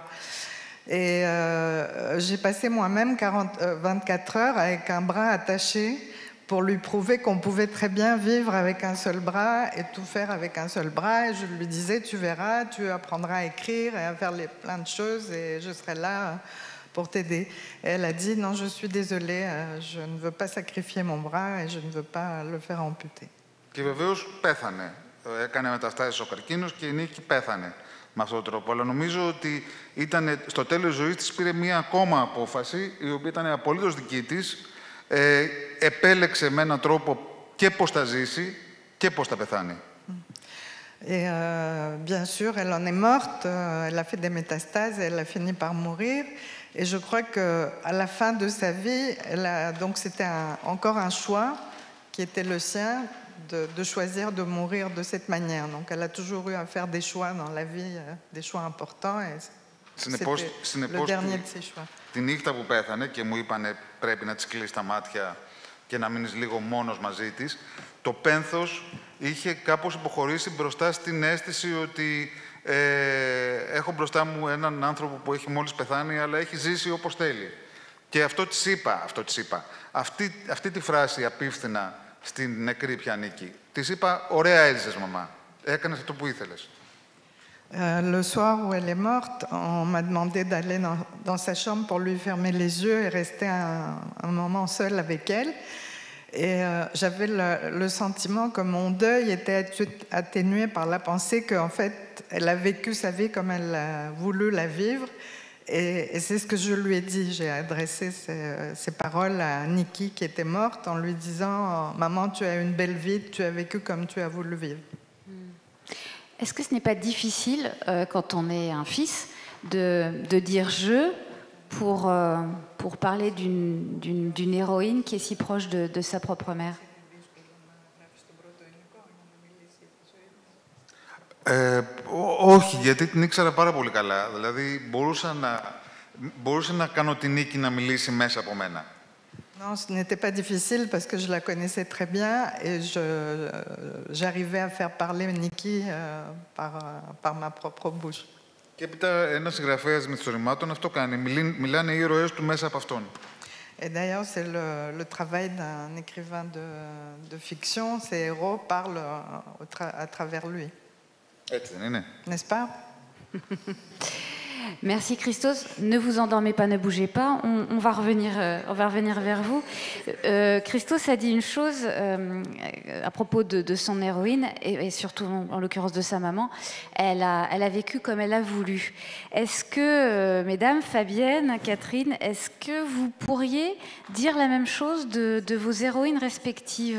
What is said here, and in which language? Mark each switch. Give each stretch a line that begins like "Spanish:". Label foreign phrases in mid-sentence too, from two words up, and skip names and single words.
French: Et j'ai passé moi-même 24 heures avec un bras attaché pour lui prouver qu'on pouvait très bien vivre avec un seul bras et tout faire avec un seul bras. Et je lui disais, tu verras, tu apprendras à écrire et à faire plein de choses et je serai là pour t'aider. Et elle a dit, non, je suis désolée, je ne veux pas sacrifier mon bras et je ne veux pas le faire amputer.
Greek: Και βεβαίως πέθανε. Έκανε μεταστάσεις ο καρκίνος και η Νίκη πέθανε με αυτόν τον τρόπο. Αλλά νομίζω ότι στο τέλος της ζωής της πήρε μία ακόμα απόφαση, η οποία ήταν απολύτως δική της. Επέλεξε με έναν τρόπο και πώς θα ζήσει και πώς θα πεθάνει.
French: Et bien sûr, elle en est morte, elle a fait des métastases et elle a fini par mourir. Et je crois qu'à la fin de sa vie, donc c'était encore un choix qui était le sien de choisir de mourir de cette manière. Donc elle a toujours eu à faire des choix dans la vie, des choix importants. Et c'était le dernier de ses choix.
Greek: Τη νύχτα που πέθανε και μου είπανε πρέπει να της κλείσει τα μάτια και να μείνεις λίγο μόνος μαζί της, το πένθος είχε κάπως υποχωρήσει μπροστά στην αίσθηση ότι έχω μπροστά μου έναν άνθρωπο που έχει μόλις πεθάνει, αλλά έχει ζήσει όπως θέλει. Και αυτό της είπα. Αυτή τη φράση απίφθηνα στην νεκρή πια Νίκη. Της είπα, ωραία έζησες μαμά, έκανες αυτό που ήθελες.
French: Le soir où elle est morte, on m'a demandé d'aller dans sa chambre pour lui fermer les yeux et rester un moment seul avec elle. Et j'avais le sentiment que mon deuil était atténué par la pensée qu'en fait, elle a vécu sa vie comme elle a voulu la vivre. Et c'est ce que je lui ai dit. J'ai adressé ces paroles à Niki qui était morte en lui disant « Maman, tu as une belle vie, tu as vécu comme tu as voulu vivre ». Est-ce que ce n'est pas difficile, quand on est un fils, de dire « je » pour parler d'une héroïne qui est si proche de sa propre mère?
Greek: Όχι, γιατί την ήξερα πάρα πολύ καλά. Δηλαδή, μπορούσα να κάνω την Νίκη να μιλήσει μέσα από μένα.
French: Non, ce n'était pas difficile parce que je la connaissais très bien et j'arrivais à faire parler Niki par ma propre bouche.
Greek: Και έπειτα ένας συγγραφέας μυθιστορημάτων αυτό κάνει. Μιλάνε οι ήρωές του μέσα από αυτόν.
French: Et d'ailleurs, c'est le travail d'un écrivain de fiction. Ces héros parlent à travers lui.
Greek: Έτσι δεν είναι?
French: N'est-ce pas? Merci Christos. Ne vous endormez pas, ne bougez pas. On va revenir vers vous. Christos a dit une chose à propos de son héroïne et surtout en l'occurrence de sa maman. Elle a vécu comme elle a voulu. Est-ce que, mesdames, Fabienne, Catherine, est-ce que vous pourriez dire la même chose de vos héroïnes respectives ?